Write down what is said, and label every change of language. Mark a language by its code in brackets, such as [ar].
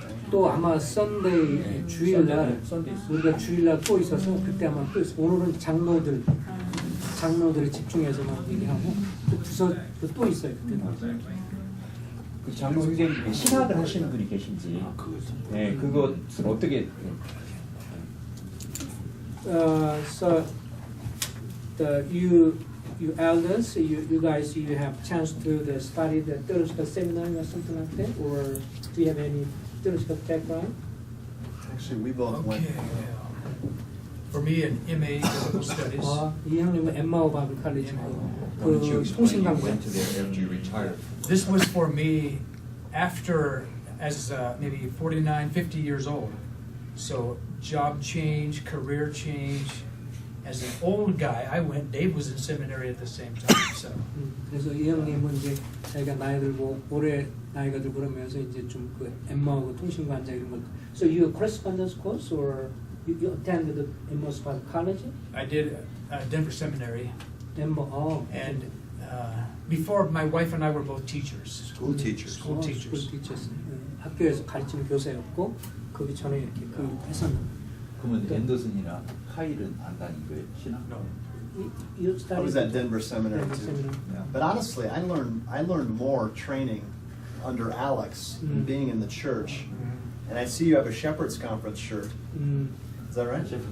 [ko] 또 아마 썬데이 주일날 우리가 주일날 또 있어서 그때 아마 또 있어. 오늘은 장로들에 집중해서만 얘기하고 또 부서 또 있어요 그때. 그 장로 선생님 신학을 하시는 분이 계신지. 네, 그것은 어떻게? [en] So you elders, you guys, you have chance to study the theological seminary or something like that, or do you have any theological background? Actually, we both went. For me, an MA Biblical Studies. [ko] 이 형님은 엠마오 바이블 칼리지 그 통신강좌. [en] This was for me after, as maybe 49, 50 years old. So job change, career change. As an old guy, I went. Dave was in seminary at the same time. So. [ko] 그래서 이 형님은 이제 자기가 나이 들고 올해 나이가 들고 그러면서 이제 좀 그 엠마오 통신관자 이런 것. [en] So you correspondence course or you attended the Emmaus Bible College? I did Denver Seminary. Denver. And before, my wife and I were both teachers. School teachers. School teachers. School teachers. [ko] 학교에서 가르치는 교사였고 그 전에 이렇게 그 했었는데. 그러면 앤더슨이나 카일은 안 다닌 거예요? 신학? [en] No. I was at Denver Seminary Denver too. Seminary. Yeah. But honestly, I learned more training under Alex being in the church. And I see you have a Shepherd's Conference shirt. Is that right?